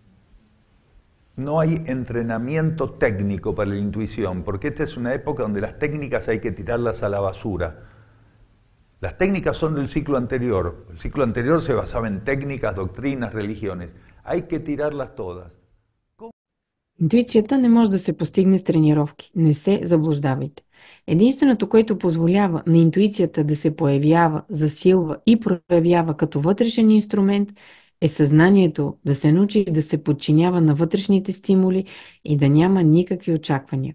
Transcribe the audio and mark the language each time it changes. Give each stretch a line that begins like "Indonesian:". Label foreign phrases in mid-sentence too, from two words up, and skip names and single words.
Spanish: No hay entrenamiento técnico para la intuición, porque esta es una época donde las técnicas hay que tirarlas a la basura. Las técnicas son del ciclo anterior. El ciclo anterior se basaba en técnicas, doctrinas, religiones. Hay que tirarlas todas.
Bulgarian: Интуицията не може да се постигне с тренировки. Не се заблуждавайте. Единственото, което позволява на интуицията да се появява, засилва и проявява като вътрешен инструмент, е съзнанието да се научи да се подчинява на вътрешните стимули и да няма никакви очаквания.